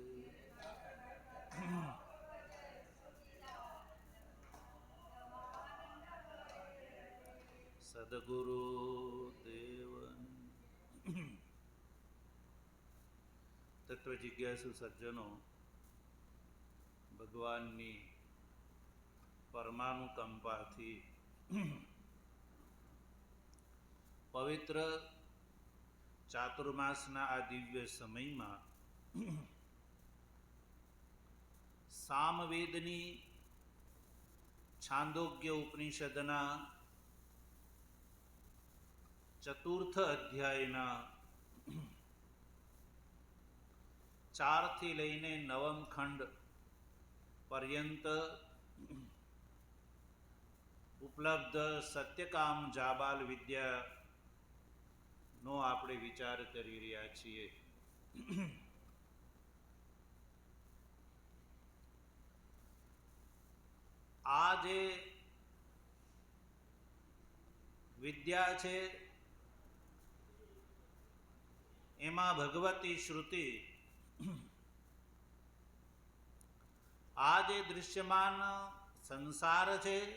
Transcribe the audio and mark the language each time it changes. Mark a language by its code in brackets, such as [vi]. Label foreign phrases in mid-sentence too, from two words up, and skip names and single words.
[gu] સદ્ગુરુ દેવન તત્વ જિજ્ઞાસુ સજ્જનો, ભગવાનની પરમાનુકંપાથી પવિત્ર ચાતુર્માસના આ દિવ્ય समयમાં સામવેદની છાંદોગ્ય ઉપનિષદના ચતુર્થ અધ્યાયના 4 થી લઈને 9મ ખંડ पर्यंत ઉપલબ્ધ સત્યકામ જાબાલ વિદ્યા નો આપણે વિચાર કરી રહ્યા છીએ. આ જે વિદ્યા છે એમાં ભગવતી શ્રુતિ આ જે દૃશ્યમાન સંસાર છે